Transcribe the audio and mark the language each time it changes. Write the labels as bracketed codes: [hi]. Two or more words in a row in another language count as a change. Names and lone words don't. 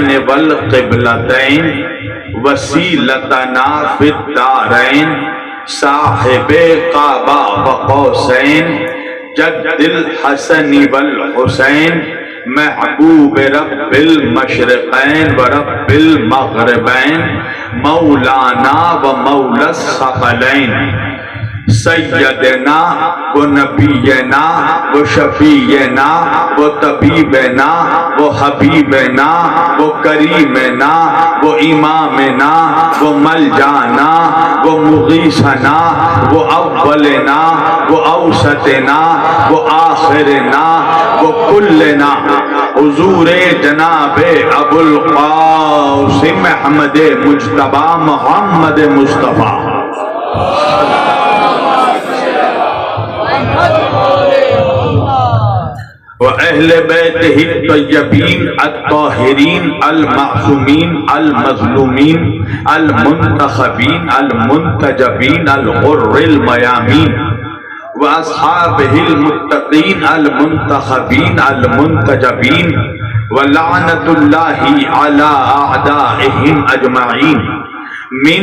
[ar] والقبلتین وسیلتنا فی الدارین صاحب قعبہ و قوسین جد الحسن والحسین محبوب رب المشرقین و رب المغربین مولانا و مولا الثقلین سیدنا و نبینا و شفیعنا و طبیبنا و حبیبنا و کریمنا و امامنا و ملجانا و مغیثنا و اولنا و اوسطنا و آخرنا و کلنا حضور جناب ابو القاسم احمد مجتبی محمد مصطفیٰ وَأَهْلِ بَيْتِهِ الطَّيِّبِينَ الطَّاهِرِينَ الْمَعْصُومِينَ الْمَظْلُومِينَ الْمُنْتَخَبِينَ الْمُنْتَجَبِينَ الْغُرِّ الْمَيَامِينَ وَأَصْحَابِهِ الْمُتَّقِينَ الْمُنْتَخَبِينَ الْمُنْتَجَبِينَ وَلَعْنَةُ اللَّهِ عَلَىٰ أَعْدَائِهِمْ أَجْمَعِينَ مِنْ